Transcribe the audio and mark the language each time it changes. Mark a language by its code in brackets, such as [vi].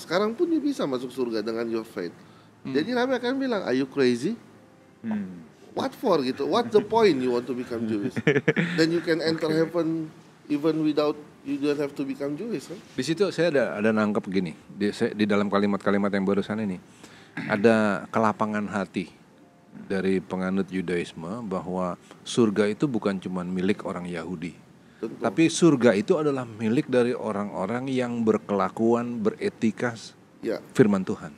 [id] Sekarang pun [en] you [id] bisa masuk surga dengan [en] your faith. [id] Jadi Nabi akan bilang, [en] are you crazy? What for [id] gitu? [en] What's the point you want to become Jewish? Then you can enter heaven even without, you don't have to become Jewish kan? [id] Di situ saya ada nangkep gini, di dalam kalimat-kalimat yang barusan ini ada kelapangan hati dari penganut Yudaisme bahwa surga itu bukan cuma milik orang Yahudi. Tentu. Tapi surga itu adalah milik dari orang-orang yang berkelakuan, beretika firman Tuhan.